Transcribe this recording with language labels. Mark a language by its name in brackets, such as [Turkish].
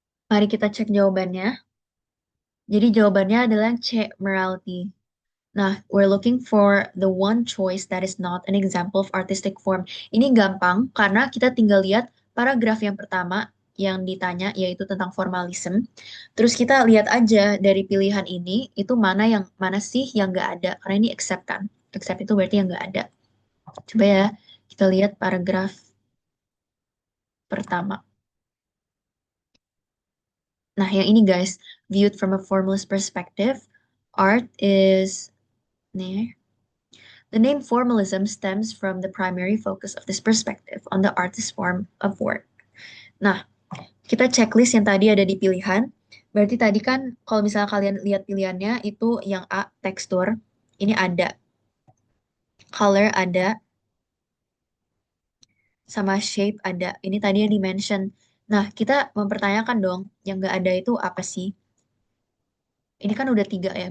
[Indonesian] Mari kita cek jawabannya. Jadi jawabannya adalah C. [English] Morality. Nah, we're looking for the one choice that is not an example of artistic form. [Indonesian] Ini gampang karena kita tinggal lihat paragraf yang pertama yang ditanya yaitu tentang formalism. Terus kita lihat aja dari pilihan ini itu mana sih yang nggak ada. Karena ini except kan. Except itu berarti yang nggak ada. Coba ya kita lihat paragraf pertama. Nah, yang ini guys, [English] viewed from a formalist perspective, art is [Indonesian] nih. [English] The name formalism stems from the primary focus of this perspective on the artist's form of work. [Indonesian] Nah, kita checklist yang tadi ada di pilihan. Berarti tadi kan kalau misalnya kalian lihat pilihannya itu yang A, tekstur. Ini ada. Color ada. Sama shape ada. Ini tadi yang di-mention. Nah, kita mempertanyakan dong, yang nggak ada itu apa sih? Ini kan udah 3 ya.